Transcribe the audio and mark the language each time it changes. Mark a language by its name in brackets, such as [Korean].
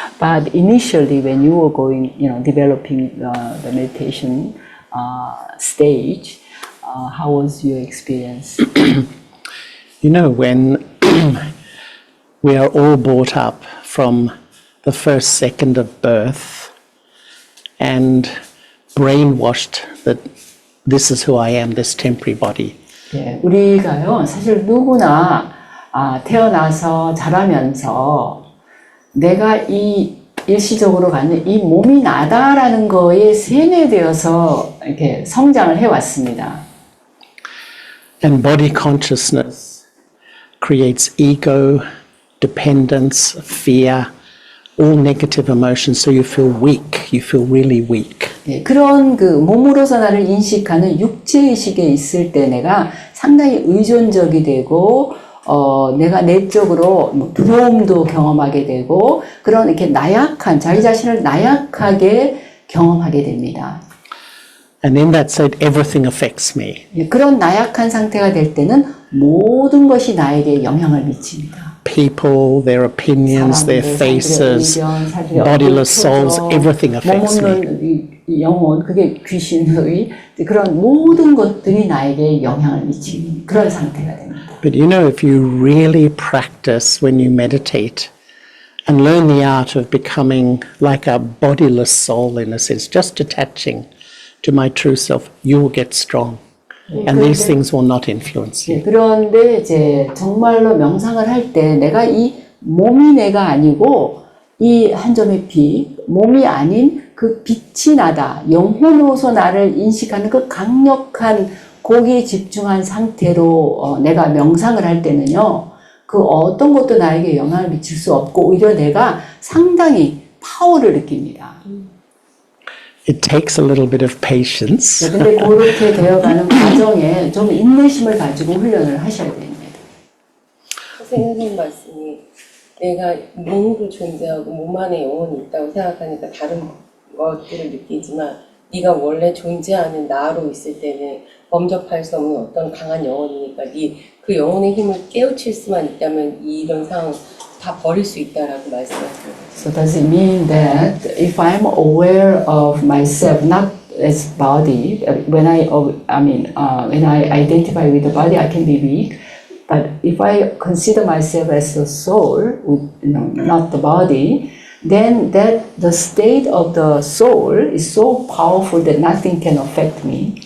[English] But initially, when you were going, developing the meditation stage, how was your experience? When we are all brought up from the first second of birth and brainwashed that this is who I am, this temporary body. [Korean] 예, 우리가요, 사실 누구나 태어나서 자라면서 내가 이 일시적으로 갖는 이 몸이 나다라는 거에 세뇌되어서 이렇게 성장을 해왔습니다. [English] And body consciousness creates ego, dependence, fear, all negative emotions, so you feel weak, you feel really weak. [Korean] 예, 그런 그 몸으로서 나를 인식하는 육체의식에 있을 때 내가 상당히 의존적이 되고, 내가 내적으로 뭐 두려움도 경험하게 되고, 그런 이렇게 자기 자신을 나약하게 경험하게 됩니다. [English] And in that state, everything affects me. [Korean] 예, 그런 나약한 상태가 될 때는 모든 것이 나에게 영향을 미칩니다. [English] people, their opinions, their faces, bodiless souls, everything affects me. [Korean] 몸없는 이 영혼, 그게 귀신의 그런 모든 것들이 나에게 영향을 미치는 그런 상태가 됩니다. [English] But you know, if you really practice when you meditate and learn the art of becoming like a bodiless soul in a sense, just detaching to my true self, you will get strong. And these things will not influence you. [Korean] 그런데 이제 정말로 명상을 할 때 내가 이 몸이 내가 아니고 이 한 점의 빛, 몸이 아닌 그 빛이 나다, 영혼으로서 나를 인식하는 그 강력한 거기에 집중한 상태로 내가 명상을 할 때는요, 그 어떤 것도 나에게 영향을 미칠 수 없고 오히려 내가 상당히 파워를 느낍니다. [English] It takes a little bit of patience. [Korean] 근데 그렇게 되어가는 과정에 좀 인내심을 가지고 훈련을 하셔야 됩니다. 선생님 말씀이 내가 몸으로 존재하고 몸 안에 영혼이 있다고 생각하니까 다른 것들을 느끼지만 네가 원래 존재하는 나로 있을 때는 범접할 수 없는 어떤 강한 영혼이니까 그 영혼의 힘을 깨우칠 수만 있다면 이런 상황 다 버릴 수 있다라고 말씀하셨어요. [English] So does it mean that if I'm aware of myself, not as body, when when I identify with the body, I can be weak. But if I consider myself as the soul, not the body, then the state of the soul is so powerful that nothing can affect me.